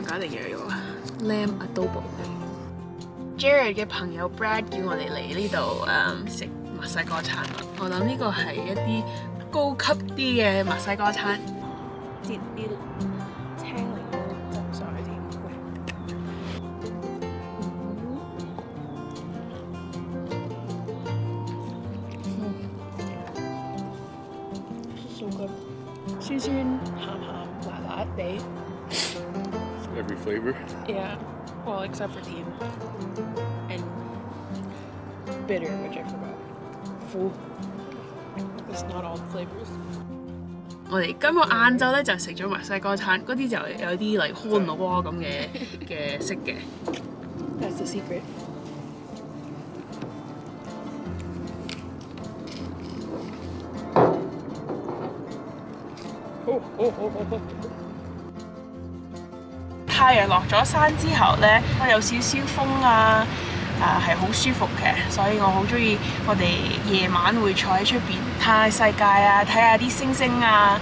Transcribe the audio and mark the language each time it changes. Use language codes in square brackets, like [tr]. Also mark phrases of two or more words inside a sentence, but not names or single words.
[yue] 架定羊肉啊 ，Lamb Adobo。Jared 嘅朋友 Brad 叫我哋嚟呢度食墨西哥餐啦，我諗呢個係一啲高級啲嘅墨西哥餐，擠啲青檸檬汁上去添。 [en] So good， [yue] 酸酸鹹鹹辣辣地。 [en] Every flavor? Yeah, well except for甜and bitter, which I forgot. Full. It's not all the flavors. [yue] 我哋今個晏晝咧就食咗墨西哥餐，嗰啲就有啲嚟康樂鍋咁嘅色嘅。 [en] That's the secret. [yue] 太陽落咗山之後咧，有少少風啊。係好舒服嘅，所以我好中意我哋夜晚會坐喺出邊睇下世界啊，睇下啲星星啊。